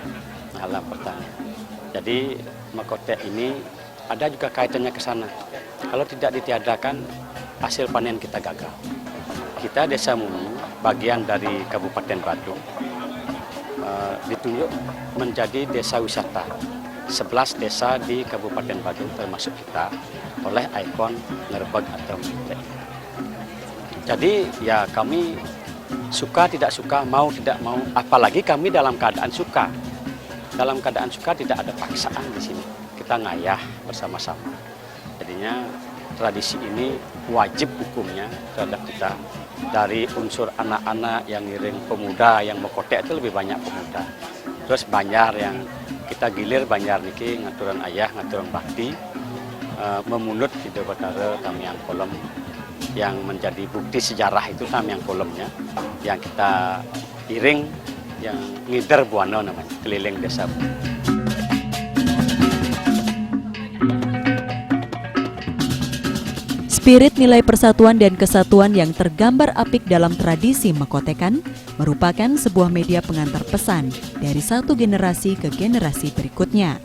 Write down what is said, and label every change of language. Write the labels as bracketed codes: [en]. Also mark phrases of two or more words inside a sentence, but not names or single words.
[id] Jadi Mekotek ini ada juga kaitannya ke sana. Kalau tidak ditiadakan, hasil panen kita gagal. Kita Desa Mungu, bagian dari Kabupaten Badung, ditunjuk menjadi desa wisata. 11 desa di Kabupaten Badung termasuk kita oleh ikon ngerebeg atau Mekotek. Jadi ya kami suka tidak suka, mau tidak mau, apalagi kami dalam keadaan suka. Dalam keadaan suka tidak ada paksaan di sini. Kita ngayah bersama-sama. Jadinya tradisi ini wajib hukumnya terhadap kita. Dari unsur anak-anak yang ngiring pemuda, yang Mekotek itu lebih banyak pemuda. Terus banjar yang kita gilir banjar [ban] niki ngaturan ayah, ngaturan bakti, memunut [id] Hidup Batara Tamiang Kolom yang menjadi bukti sejarah itu Tamiang Kolomnya yang kita iring yang ngider buana namanya keliling desa. Spirit nilai persatuan dan kesatuan yang tergambar apik dalam tradisi Mekotekan merupakan sebuah media pengantar pesan dari satu generasi ke generasi berikutnya.